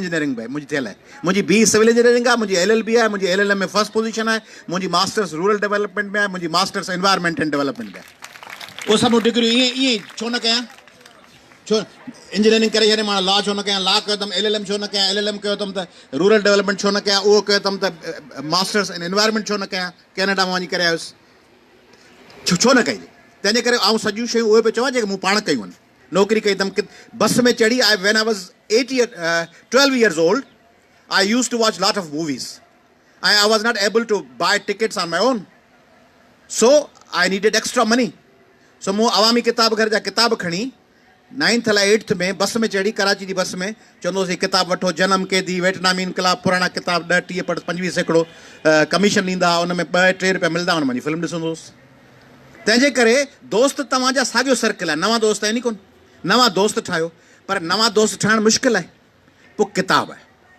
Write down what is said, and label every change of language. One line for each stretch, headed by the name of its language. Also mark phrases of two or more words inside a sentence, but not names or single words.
Sindhi: इंजीनियरिंग में मुंहिंजी थियल आहे मुंहिंजी
English: BE civil engineering
Sindhi: आहे मुंहिंजी LLB आहे मुंहिंजी LLM में
English: first position
Sindhi: आहे मुंहिंजी
English: masters rural development
Sindhi: में आहे मुंहिंजी
English: masters environment and development
Sindhi: में आहे उहे सभु डिग्रियूं ईअं छो न कयां छो इंजीनियरिंग करे छॾे मां लॉ छो न कयां लॉ कयो अथमि LLM छो न कयां LLM कयो अथमि त
English: rural development
Sindhi: छो न कयां उहो कयो अथमि त
English: masters in environment
Sindhi: छो न कयां कैनेडा में वञी करे आयुसि छो न कई तंहिंजे करे आउं सॼियूं शयूं उहे पियो चवां जेके मूं पाण कयूं आहिनि नौकरी कई अथमि बस में चढ़ी
English: when I was 12 years old I used to watch lot of movies I was not able to buy tickets on my own so I needed extra money so
Sindhi: मूं अवामी किताब घर जा किताब खणी 9th अलाए 8th में बस में चढ़ी कराची जी बस में चवंदोसीं किताब वठो जनम कैदी वियतनामी इनकलाब पुराणा किताब 10 30 25 सैकड़ो कमीशन ॾींदा उन में 2-3 रुपया मिलंदा उन में फिल्म ॾिसंदो हुउसि तंहिंजे करे दोस्त तव्हांजा साॻियो सर्कल आहे नवां दोस्त आहिनि कोन नवां दोस्त ठाहियो पर नवां दोस्त ठाहिणु मुश्किल आहे पोइ किताब आहे